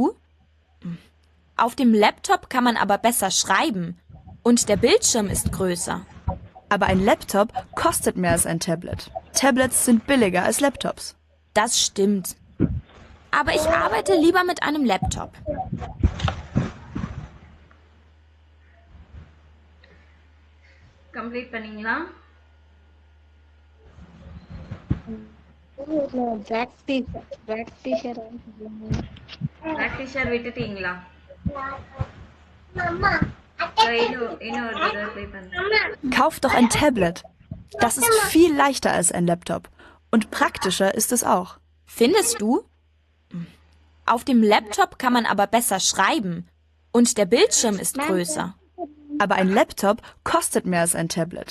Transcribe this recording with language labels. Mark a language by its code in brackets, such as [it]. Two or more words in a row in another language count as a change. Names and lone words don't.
[de] Auf dem Laptop kann man aber besser schreiben. Und der Bildschirm ist größer. Aber ein Laptop kostet mehr als ein Tablet. Tablets sind billiger als Laptops. Das stimmt. Aber ich arbeite lieber mit einem Laptop. [ta] கம்ப்ளீட் பண்ணீங்களா? பிராக்டிஷர் விட்டுட்டீங்களா? இன்னொரு தடவை ப்ளே பண்ணுங்க. [de] Kauf doch ein Tablet. Das ist viel leichter als ein Laptop. Und praktischer ist es auch. Findest du? Auf dem Laptop kann man aber besser schreiben. Und der Bildschirm ist größer. Aber ein Laptop kostet mehr als ein Tablet.